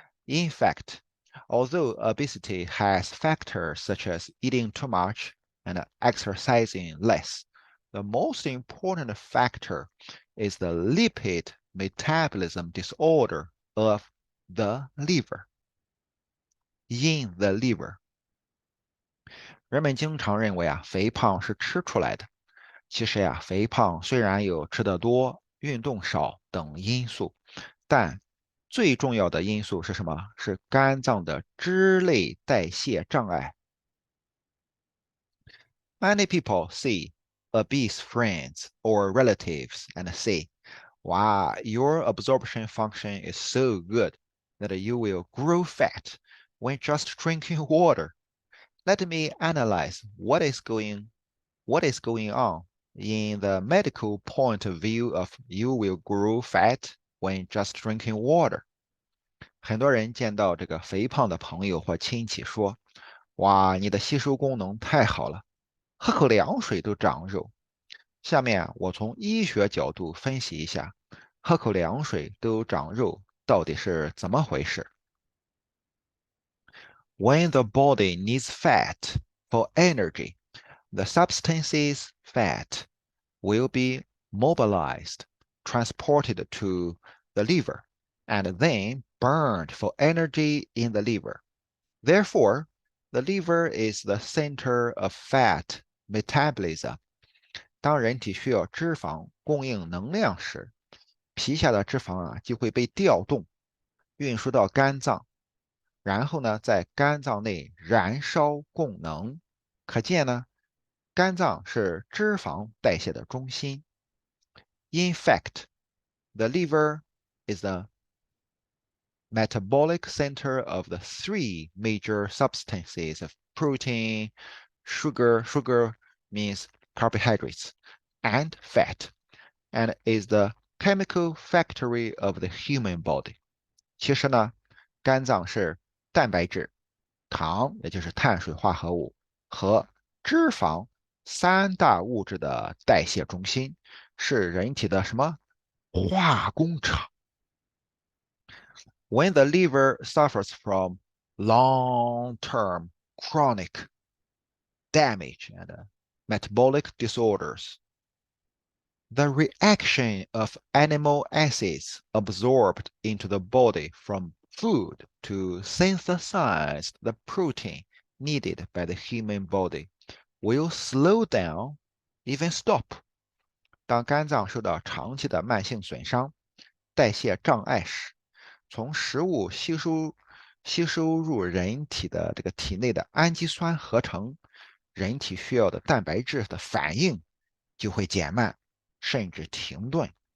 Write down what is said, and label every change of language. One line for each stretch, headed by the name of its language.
English: In fact, although obesity has factors such as eating too much and exercising less, the most important factor is the lipid metabolism disorder of the liver, in the liver.
Chinese: 人们经常认为肥胖是吃出来的。其实肥胖虽然有吃得多、运动少等因素，但最重要的因素是什么？是肝脏的脂类代谢障碍。
English: Many people see obese friends or relatives and say, "Wow, your absorption function is so good that you will grow fat when just drinking water." Let me analyze what is going on in the medical point of view of you will grow fat when just drinking water.
Chinese: 很多人见到这个肥胖的朋友或亲戚说：“哇，你的吸收功能太好了，喝口凉水都长肉。” 下面我从医学角度分析一下，喝口凉水都长肉到底是怎么回事？
English: When the body needs fat for energy, the substances fat will be mobilized, transported to the liver, and then burned for energy in the liver. Therefore, the liver is the center of fat metabolism.
Chinese: 当人体需要脂肪供应能量时，皮下的脂肪就会被调动，运输到肝脏，然后呢，在肝脏内燃烧供能。可见呢，肝脏是脂肪代谢的中心。
English: In fact, the liver is the metabolic center of the three major substances of protein, sugar means carbohydrates, and fat, and is the chemical factory of the human body.
Chinese: 其实呢，肝脏是蛋白质、糖，也就是碳水化合物和脂肪三大物质的代谢中心，是人体的什么化工厂。
English: When the liver suffers from long-term chronic damage and metabolic disorders, the reaction of animal acids absorbed into the body from food to synthesize the protein needed by the human body will slow down, even stop.
Chinese: 当肝脏受到长期的慢性损伤、代谢障碍时，从食物吸收入人体的这个体内的氨基酸合成，人体需要的蛋白质的反应就会减慢，甚至停顿。